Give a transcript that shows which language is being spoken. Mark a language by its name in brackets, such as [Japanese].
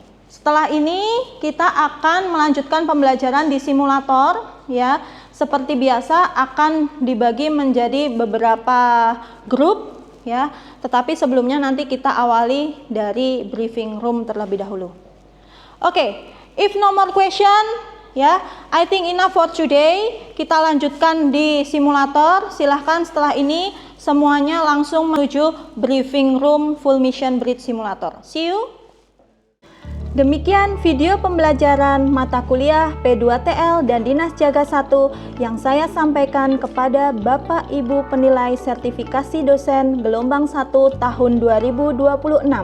[Indonesian] Setelah ini kita akan melanjutkan pembelajaran di simulator, ya. Seperti biasa akan dibagi menjadi beberapa grup, ya. Tetapi sebelumnya nanti kita awali dari briefing room terlebih dahulu. [English] Oke, if no more question, ya, I think enough for today. [Indonesian] Kita lanjutkan di simulator. Silahkan setelah ini semuanya langsung menuju briefing room full mission bridge simulator. [English] See you. [Indonesian] Demikian video pembelajaran mata kuliah P2TL dan Dinas Jaga 1 yang saya sampaikan kepada Bapak Ibu penilai sertifikasi dosen gelombang 1 tahun 2026.